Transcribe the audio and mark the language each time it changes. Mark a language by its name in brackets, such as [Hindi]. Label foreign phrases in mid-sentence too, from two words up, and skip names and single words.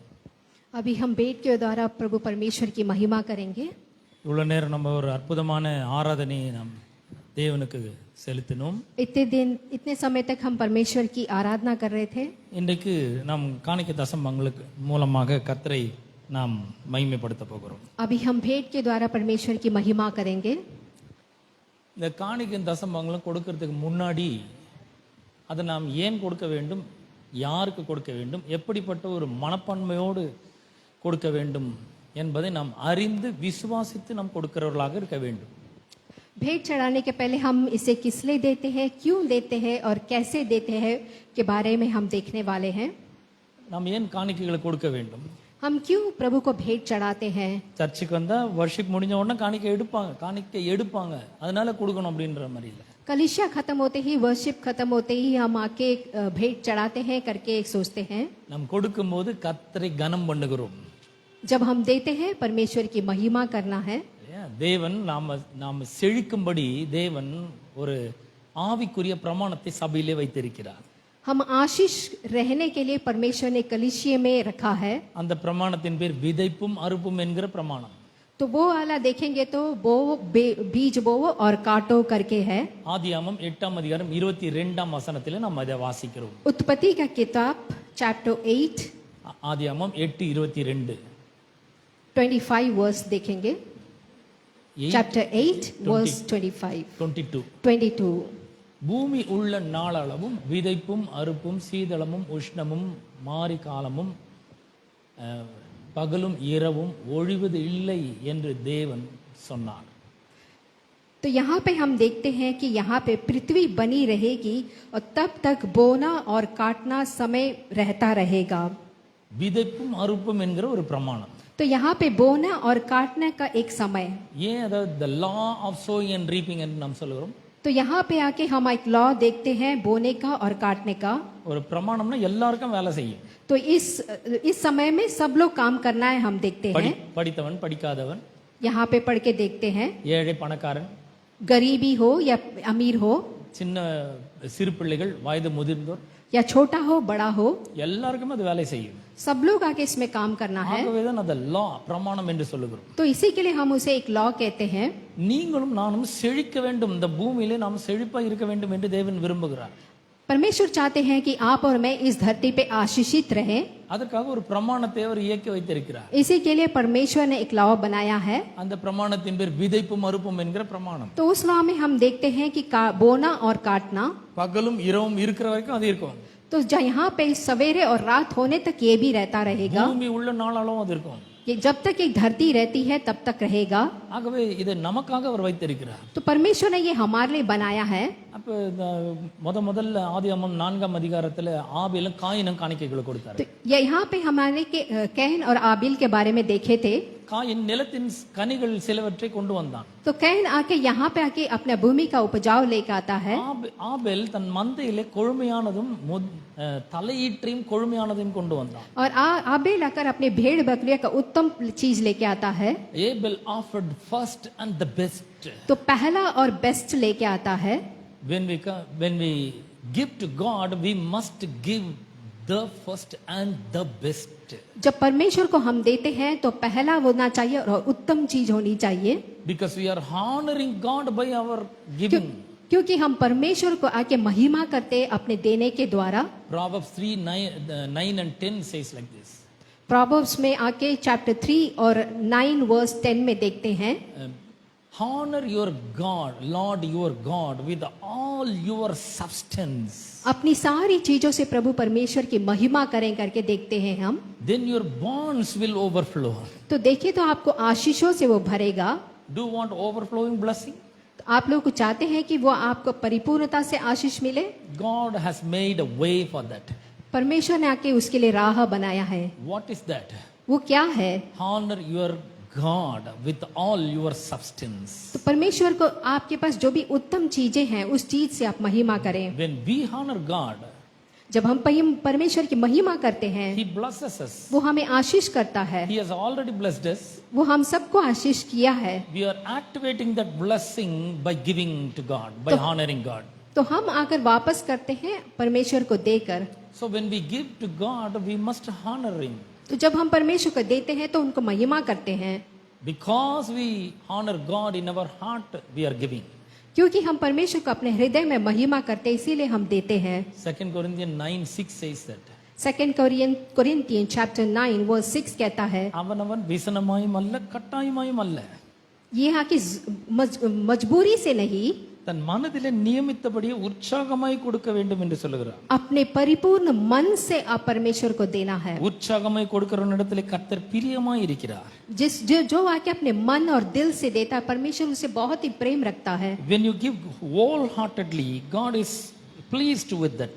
[Hindi] अभी हम भेंट के द्वारा प्रभु परमेश्वर की महिमा करेंगे। [Tamil] இவ்வளோ நேரம் நம்ம ஒரு அற்புதமான ஆராதனையை நாம் தேவனுக்கு செலுத்தினோம். [Hindi] इतने समय तक हम परमेश्वर की आराधना कर रहे थे। [Tamil] இன்றைக்கு நாம் காணிக்கை தசம்பாகங்களுக்கு மூலமாக கர்த்தரை நாம் மகிமைப்படுத்த போகிறோம். [Hindi] अभी हम भेंट के द्वारा परमेश्वर की महिमा करेंगे। [Tamil] இந்த காணிக்கை தசம்பாகங்களும் கொடுக்கறதுக்கு முன்னாடி அதை நாம் ஏன் கொடுக்க வேண்டும், யாருக்கு கொடுக்க வேண்டும், எப்படிப்பட்ட ஒரு மனப்பான்மையோடு கொடுக்க வேண்டும் என்பதை நாம் அறிந்து விசுவாசித்து நாம் கொடுக்கிறவர்களாக இருக்க வேண்டும். [Hindi] भेंट चढ़ाने के पहले हम इसे किस लिए देते हैं, क्यों देते हैं और कैसे देते हैं के बारे में हम देखने वाले हैं। [Tamil] நாம் ஏன் காணிக்கைகளை கொடுக்க வேண்டும்? [Hindi] हम क्यों प्रभु को भेंट चढ़ाते हैं? [Tamil] சர்ச்சுக்கு வந்தா வர்ஷிப் முடிஞ்ச உடனே காணிக்கை எடுப்பாங்க அதனால கொடுக்கணும் அப்படின்ற மாதிரி இல்லை. [Hindi] कलिसिया खत्म होते ही, वर्शिप खत्म होते ही हम आके भेंट चढ़ाते हैं करके सोचते हैं। [Tamil] நாம் கொடுக்கும்போது கர்த்தரை கனம் பண்ணுகிறோம். [Hindi] जब हम देते हैं परमेश्वर की महिमा करना है। [Tamil] தேவன் நாம் செழிக்கும்படி தேவன் ஒரு ஆவிக்குரிய பிரமாணத்தை சபையிலே வைத்திருக்கிறார். [Hindi] हम आशीष रहने के लिए परमेश्वर ने कलिसिया में रखा है। [Tamil] அந்த பிரமாணத்தின் பேர் விதைப்பும் அறுப்பும் என்கிற பிரமாணம். [Hindi] तो वो वाला देखेंगे तो बो बीज बोवो और काटो करके है। [Tamil] ஆதியாகமம் 8:22 நாம் அதை வாசிக்கிறோம். [Hindi] उत्पत्ति का किताब चैप्टर 8 [Tamil] ஆதியாகமம் 8:22 [Hindi] 25 वर्स देखेंगे। चैप्टर 8 वर्स 22 [Tamil] பூமி உள்ள நாளளவும் விதைப்பும் அறுப்பும் சீதளமும் உஷ்ணமும் மாரி காலமும் பகலும் இரவும் ஒழிவது இல்லை என்று தேவன் சொன்னார். [Hindi] तो यहाँ पे हम देखते हैं कि यहाँ पे पृथ्वी बनी रहेगी और तब तक बोना और काटना समय रहता रहेगा। [Tamil] விதைப்பும் அறுப்பும் என்கிற ஒரு பிரமாணம். [Hindi] तो यहाँ पे बोना और काटने का एक समय। [Tamil] ஏன் அதாவது [English] the law of sowing and reaping [Tamil] என்று நாம் சொல்கிறோம். [Hindi] तो यहाँ पे आके हम एक लॉ देखते हैं बोने का और काटने का। [Tamil] ஒரு பிரமாணம்னா எல்லாருக்கும் வேலை செய்யும். [Hindi] तो इस समय में सब लोग काम करना है हम देखते हैं। [Tamil] படித்தவன் படிக்காதவன், [Hindi] यहाँ पे पढ़ के देखते हैं, [Tamil] ஏழை பணக்காரன், [Hindi] गरीबी हो या अमीर हो, [Tamil] சின்ன சிறு பிள்ளைகள், வயது முதிர்ந்தோர், [Hindi] या छोटा हो बड़ा हो, [Tamil] எல்லாருக்குமே அது வேலை செய்யும். [Hindi] सब लोग आके इसमें काम करना है. [Tamil] ஆகவேதான் அதை லா, பிரமாணம் என்று சொல்லுகிறோம். [Hindi] तो इसी के लिए हम उसे एक लॉ कहते हैं. [Tamil] நீங்களும் நானும் செழிக்க வேண்டும், இந்த பூமியிலே நாம் செழிப்பா இருக்க வேண்டும் என்று தேவன் விரும்புகிறார். [Hindi] परमेश्वर चाहते हैं कि आप और मैं इस धरती पे आशीषित रहें. [Tamil] அதற்காக ஒரு பிரமாணத்தை அவர் இயக்கி வைத்திருக்கிறார். [Hindi] इसी के लिए परमेश्वर ने एक लॉ बनाया है. [Tamil] அந்த பிரமாணத்தின் பேர் விதைப்பும் அறுப்பும் என்கிற பிரமாணம். [Hindi] तो उस लॉ में हम देखते हैं कि बोना और काटना, [Tamil] பகலும் இரவும் இருக்கிற வரைக்கும் அது இருக்கும். [Hindi] तो यहाँ पे सवेरे और रात होने तक ये भी रहता रहेगा. [Tamil] பூமி உள்ள நாளாலும் அது இருக்கும். [Hindi] कि जब तक एक धरती रहती है तब तक रहेगा. [Tamil] ஆகவே இதை நமக்காக அவர் வைத்திருக்கிறார். [Hindi] तो परमेश्वर ने ये हमारे लिए बनाया है. [Tamil] அப்ப முதல்ல ஆதியாகமம் 4ஆம் அதிகாரத்துல ஆபேலும் காயினும் காணிக்கைகளை கொடுத்தாரு. [Hindi] तो यहाँ पे हमारे के कैन और आबिल के बारे में देखे थे. [Tamil] காயின் நிலத்தின் கனிகள் சிலவற்றை கொண்டு வந்தான். [Hindi] तो कैन आके यहाँ पे आके अपने भूमि का उपजाऊ लेकर आता है. [Tamil] ஆபேல் தன் மந்தையிலே கொழுமையானதும் தலையீற்றையும் கொழுமையானதையும் கொண்டு வந்தான். [Hindi] और आबेल आकर अपने भेड़ बकरियों का उत्तम चीज लेके आता है. [English] Abel offered first and the best. [Hindi] तो पहला और बेस्ट लेके आता है. [English] When we give to God, we must give the first and the best. [Hindi] जब परमेश्वर को हम देते हैं तो पहला होना चाहिए और उत्तम चीज होनी चाहिए. [English] Because we are honoring God by our giving. [Hindi] क्योंकि हम परमेश्वर को आके महिमा करते अपने देने के द्वारा. [English] Proverbs 3:9 and 10 says like this. [Hindi] Proverbs में आके चैप्टर 3 और 9 वर्स 10 में देखते हैं. [English] Honor your God, Lord your God, with all your substance. [Hindi] अपनी सारी चीजों से प्रभु परमेश्वर की महिमा करें करके देखते हैं हम. [English] Then your barns will overflow. [Hindi] तो देखिए तो आपको आशीषों से वो भरेगा. [English] Do you want overflowing blessing? [Hindi] तो आप लोग चाहते हैं कि वो आपको परिपूर्णता से आशीष मिले. [English] God has made a way for that. [Hindi] परमेश्वर ने आके उसके लिए राह बनाया है. [English] What is that? [Hindi] वो क्या है? [English] Honor your God with all your substance. [Hindi] तो परमेश्वर को आपके पास जो भी उत्तम चीजें हैं उस चीज से आप महिमा करें. [English] When we honor God, [Hindi] जब हम परमेश्वर की महिमा करते हैं, [English] He blesses us. [Hindi] वो हमें आशीष करता है. [English] He has already blessed us. [Hindi] वो हम सबको आशीष किया है. [English] We are activating that blessing by giving to God, by honoring God. [Hindi] तो हम आकर वापस करते हैं परमेश्वर को देकर. [English] So when we give to God, we must honor Him. [Hindi] तो जब हम परमेश्वर को देते हैं तो उनको महिमा करते हैं. [English] Because we honor God in our heart, we are giving. [Hindi] क्योंकि हम परमेश्वर को अपने हृदय में महिमा करते हैं, इसीलिए हम देते हैं. [English] 2 Corinthians 9:6 says that. [Hindi] 2 Corinthians chapter 9 verse 6 कहता है. [Tamil] அவனவன் விசனமாயும் அல்ல கட்டாயமாயும் அல்ல. [Hindi] ये यहाँ की मजबूरी से नहीं, [Tamil] தன் மனதிலே நியமித்தபடியே உற்சாகமாய் கொடுக்க வேண்டும் என்று சொல்லுகிறார். [Hindi] अपने परिपूर्ण मन से आप परमेश्वर को देना है. [Tamil] உற்சாகமாய் கொடுக்கிறவனிடத்திலே கர்த்தர் பிரியமாய் இருக்கிறார். [Hindi] जो आके अपने मन और दिल से देता है, परमेश्वर उसे बहुत ही प्रेम रखता है. [English] When you give wholeheartedly, God is pleased with that.